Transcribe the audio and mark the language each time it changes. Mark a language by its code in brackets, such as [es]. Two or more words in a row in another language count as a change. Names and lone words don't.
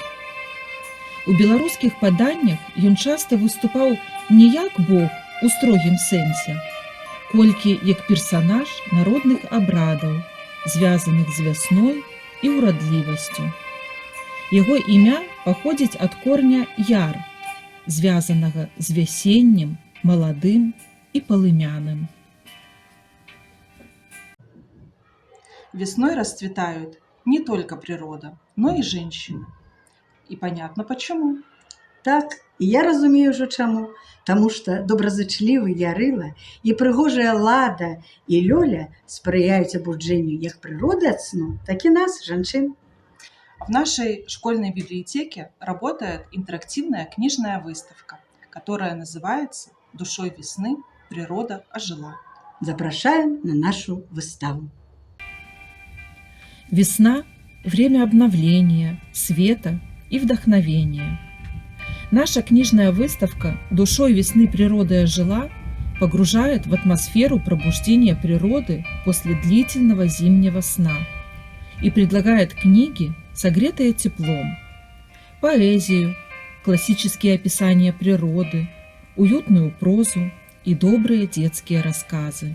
[be] У беларускіх паданнях ён часта выступаў не як бог у строгім сэнсе, колькі як персанаж народных абрадаў, звязаных з вясной і ўрадлівасцю. Яго імя паходзіць ад корня яр, звязанага з вясеннем, маладым і палымяным. [ru] Весной расцветают не только природа, но и женщины. И понятно почему. [be] Так, і я разумею ўжо чаму. Таму што добразычлівы Ярыла і прыгожая Лада і Лёля спрыяюць абуджэнню як прыроды ад сну, так і нас, жанчын. [ru] В нашей школьной библиотеке работает интерактивная книжная выставка, которая называется «Душой весны. Природа ожила». [be] Запрашаем на нашу выставу. [ru] Весна – время обновления, света и вдохновения. Наша книжная выставка «Душой весны природа ожила» погружает в атмосферу пробуждения природы после длительного зимнего сна и предлагает книги, согретые теплом, поэзию, классические описания природы, уютную прозу и добрые детские рассказы.